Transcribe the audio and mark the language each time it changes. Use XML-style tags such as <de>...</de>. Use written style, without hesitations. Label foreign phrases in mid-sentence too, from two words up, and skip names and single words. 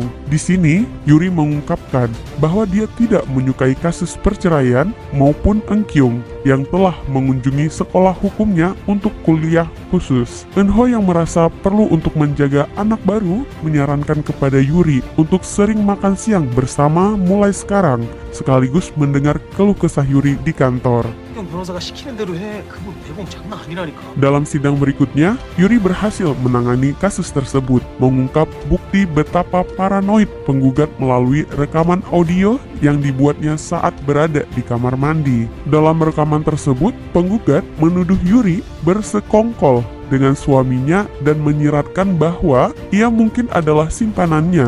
<id>Di sini, Yuri mengungkapkan bahwa dia tidak menyukai kasus perceraian maupun Eun-kyung yang telah mengunjungi sekolah hukumnya untuk kuliah khusus. Eun-ho yang merasa perlu untuk menjaga anak baru menyarankan kepada Yuri untuk sering makan siang bersama mulai sekarang. sekaligus mendengar keluh kesah Yuri di kantor.</id> <ko>형 변호사가 시키는 대로 해. 그거 내공 장난 아니라니까.</ko> <id>Dalam sidang berikutnya, Yuri berhasil menangani kasus tersebut, mengungkap bukti betapa paranoid penggugat melalui rekaman audio yang dibuatnya saat berada di kamar mandi. Dalam rekaman tersebut, penggugat menuduh Yuri bersekongkol dengan suaminya dan menyiratkan bahwa ia mungkin adalah simpanannya.</id>